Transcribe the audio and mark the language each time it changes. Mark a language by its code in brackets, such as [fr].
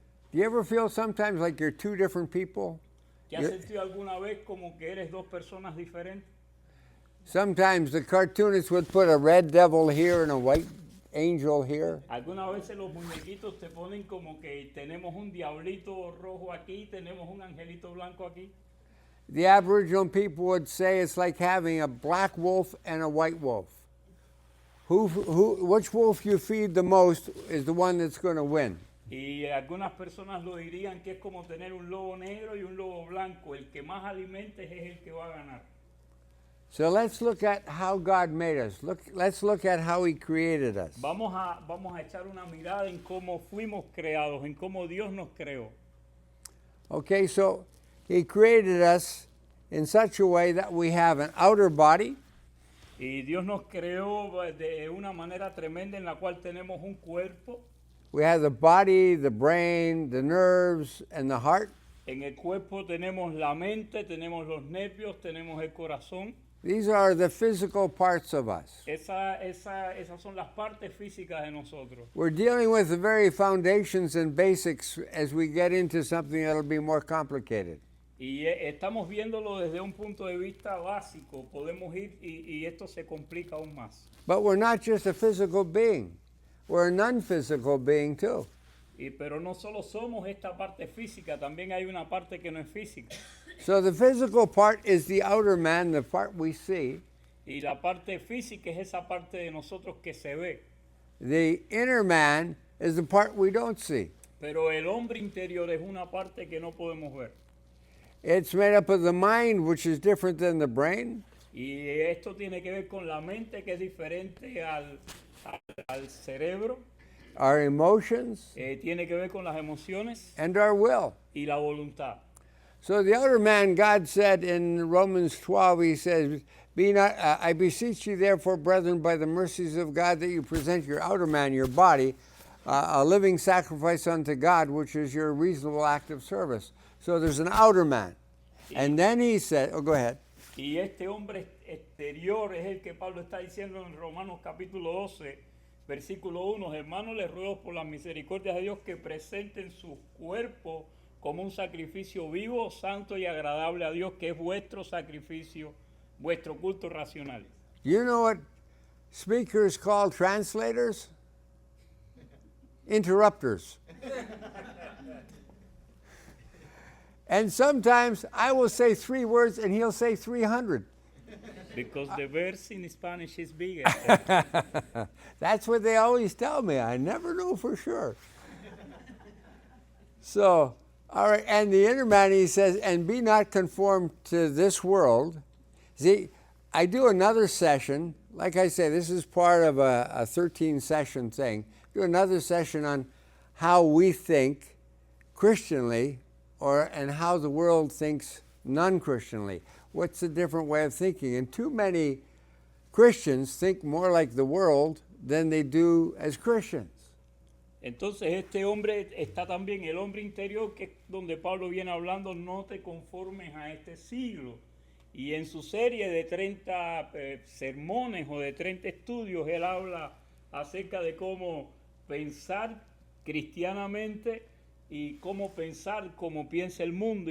[en] Do you ever feel sometimes like you're two different people? [es] ¿Te has sentido alguna vez como que eres dos personas diferentes? [en] Sometimes the cartoonists would put a red devil here and a white angel here. [es] Algunas veces los muñequitos te ponen como que tenemos un diablito rojo aquí, tenemos un angelito blanco aquí. [en] The Aboriginal people would say it's like having a black wolf and a white wolf. Which wolf you feed the most is the one that's going to win. [es] Y algunas personas lo dirían que es como tener un lobo negro y un lobo blanco. El que más alimentes es el que va a ganar. [en] So let's look at how God made us. Let's look at how He created us. [es] Vamos a echar una mirada en cómo fuimos creados, en cómo Dios nos creó. [en] Okay, so He created us in such a way that we have an outer body. [es] Y Dios nos creó de una manera tremenda en la cual tenemos un cuerpo. [en] We have the body, the brain, the nerves, and the heart. [es] En el cuerpo tenemos la mente, tenemos los nervios, tenemos el corazón. [en] These are the physical parts of us. [es] Esas son las partes físicas de nosotros. [en] We're dealing with the very foundations and basics as we get into something that'll be more complicated. [es] Y estamos viéndolo desde un punto de vista básico. Podemos ir y esto se complica aún más. [en] But we're not just a physical being. We're a non-physical being too. [es] Pero no solo somos esta parte física, también hay una parte que no es física. [en] So the physical part is the outer man, the part we see. [es] Y la parte física es esa parte de nosotros que se ve. [en] The inner man is the part we don't see. [es] Pero el hombre interior es una parte que no podemos ver. [en] It's made up of the mind, which is different than the brain, [es] Y esto tiene que ver con la mente, que es diferente al cerebro. [en] our emotions, [es] Tiene que ver con las emociones [en] and our will. [es] y la voluntad. [en] So the outer man, God said in Romans 12, he says, "Be not, I beseech you therefore, brethren, by the mercies of God, that you present your outer man, your body, a living sacrifice unto God, which is your reasonable act of service." So there's an outer man. And then he said, oh, go ahead. [es] Y este hombre exterior es el que Pablo está diciendo en Romanos capítulo 12, versículo 1. Hermanos, les ruego por las misericordias de Dios que presenten su cuerpo como un sacrificio vivo, santo y agradable a Dios, que es vuestro sacrificio, vuestro culto racional. [en] You know what speakers call translators? Interrupters. And sometimes I will say 3 words and he'll say 300. Because the verse in Spanish is bigger. That's what they always tell me. I never know for sure. So, all right, and the inner man, he says, and be not conformed to this world. See, I do another session. Like I say, this is part of a 13-session thing. Do another session on how we think Christianly, and how the world thinks non-Christianly. What's the different way of thinking? And too many Christians think more like the world than they do as Christians. [es] Entonces este hombre está también, el hombre interior, que es donde Pablo viene hablando, no te conformes a este siglo. Y en su serie de 30 sermones o de 30 estudios, él habla acerca de cómo pensar cristianamente y cómo pensar como piensa el mundo.